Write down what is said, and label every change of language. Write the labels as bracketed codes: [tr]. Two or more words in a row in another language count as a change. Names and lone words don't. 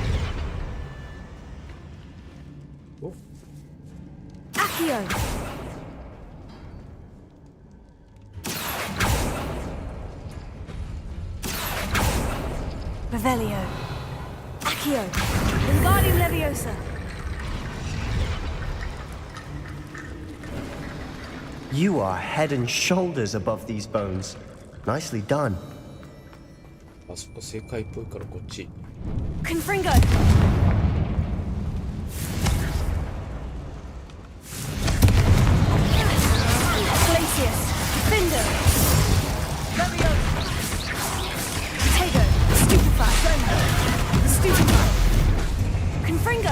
[en] Accio. Revelio. Accio. Wingardium Leviosa. You are head and shoulders above these bones. Nicely done. [ja] あそこ正解っぽいからこっち。 [en] Confringo! Glacius! Defender! Tego! Stupefy! Stupefy! Confringo!